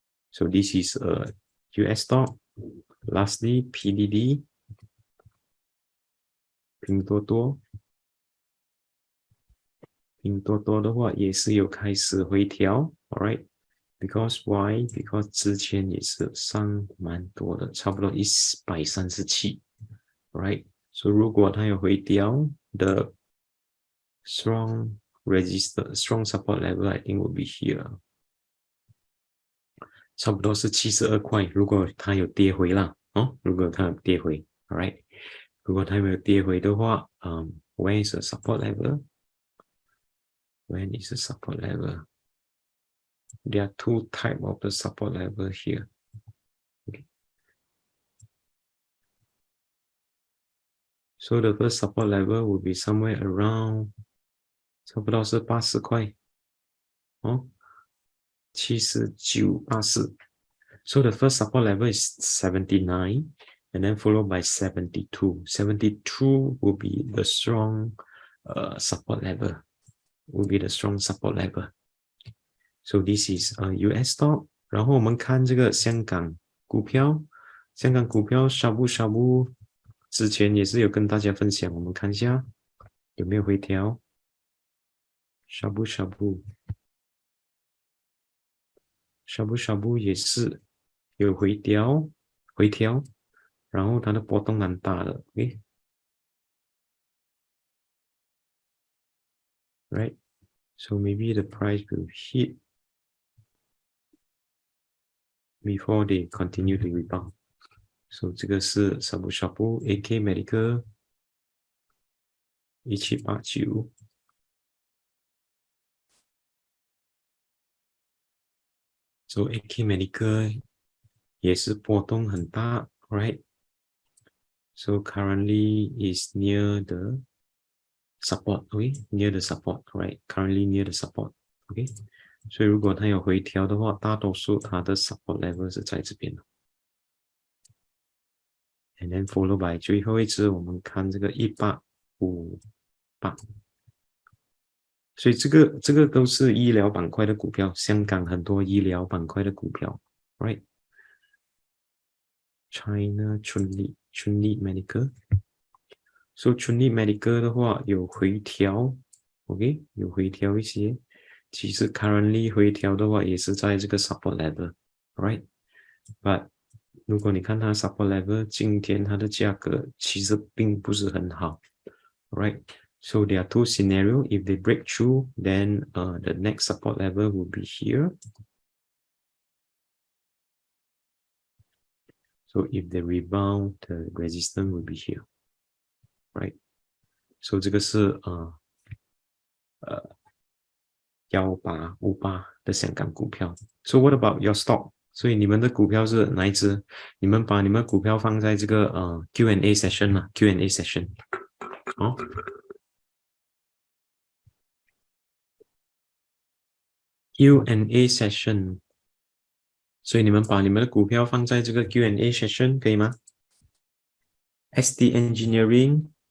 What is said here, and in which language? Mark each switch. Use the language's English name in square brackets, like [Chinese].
[English] So this is a US stock. Lastly, PDD, Pinduoduo [Chinese] 的话也是有开始回调 [English] ，alright。Because why? [Chinese] Because 之前也是上蛮多的，差不多137 ，right？ [English] So [Chinese] 如果它有回调的 [English] strong support level, I think will be here， [Chinese] 差不多是72块。如果它有跌回啦，如果它有跌回 ，alright？如果它没有跌回的话， [English] when is the support level? When is the support level? There are two types of the support level here. Okay. So the first support level will be somewhere around [Chinese] 差不多是80块79、84。 [English] So the first support level is 79 and then followed by 72. 72 will be the strong support level. Will be the strong support level. So this is a US stock. [Chinese] 然后我们看这个香港股票shabu之前也是有跟大家分享，我们看一下有没有回调。 shabu 也是有回调，然后它的波动蛮大的 ，OK， right？ [English] So maybe the price will hit before they continue to rebound. [Chinese] So 这个是 shabu AK Medical 1789。 So AK Medical 也是波动很大 ，right？ [English] So currently is near the support, okay? Near the support, right? Currently near the support, okay? [Chinese] 所以如果它有回调的话，大多数它的 support level 是在这边的。 [English] And then follow by [Chinese] 最后一只，我们看这个1858。所以这个都是医疗板块的股票，香港很多医疗板块的股票 ，right？ China Chunli Medical。 So Chunli Medical 的话有回调 ，OK， 有回调一些。其实 currently 回调的话也是在这个 support level，right？ But 如果你看它 support level， 今天它的价格其实并不是很好 ，right？ [English] So there are two scenarios. If they break through, then the next support level will be here. So if they rebound, the resistance will be here, right? [Chinese] So 这个是1858的香港股票。 [English] So what about your stock? [Chinese] 所以你们的股票是哪一支？你们把你们股票放在这个Q&A session 嘛 ？Q&A session， Q&A session。所以你们把你们的股票放在这个 Q&A session 可以吗 ？SD Engineering。